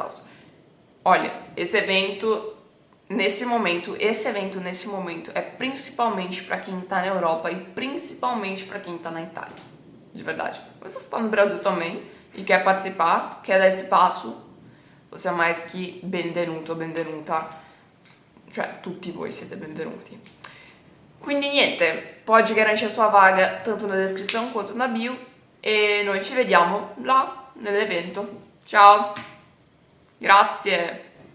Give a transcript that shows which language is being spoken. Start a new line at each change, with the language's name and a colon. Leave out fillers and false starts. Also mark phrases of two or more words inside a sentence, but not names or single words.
Portuguese: Olha, esse evento nesse momento é principalmente para quem tá na Europa e principalmente para quem tá na Itália, de verdade. Mas se você tá no Brasil também e quer participar, quer dar esse passo, você é mais que
Italian: benvenuto o benvenuta, cioè tutti voi siete benvenuti. Quindi niente,
Portuguese: pode garantir a sua vaga tanto na descrição quanto na bio
Italian: e noi ci vediamo là nell'evento. Ciao, grazie!